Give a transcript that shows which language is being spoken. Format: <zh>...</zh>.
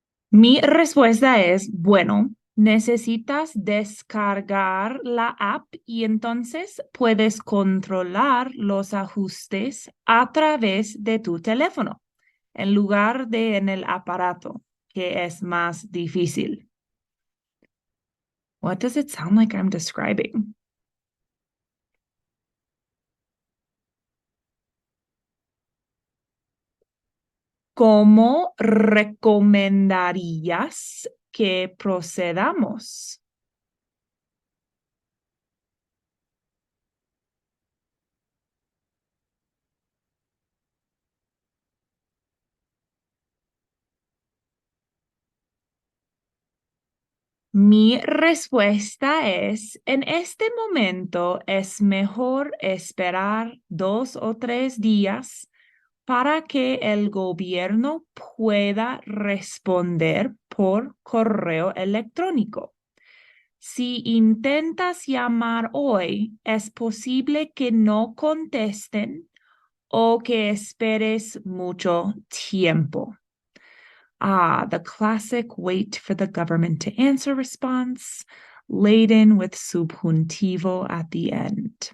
<es>Mi respuesta es, bueno, necesitas descargar la app y entonces puedes controlar los ajustes a través de tu teléfono, en lugar de en el aparato, que es más difícil.</es> <en>What does it sound like I'm describing?</en> <es>¿Cómo recomendarías que procedamos? Mi respuesta es, en este momento es mejor esperar 2 o 3 días para que el gobierno pueda responder por correo electrónico. Si intentas llamar hoy, es posible que no contesten o que esperes mucho tiempo.</es> <en>Ah, the classic wait for the government to answer response, laden with subjuntivo at the end.</en>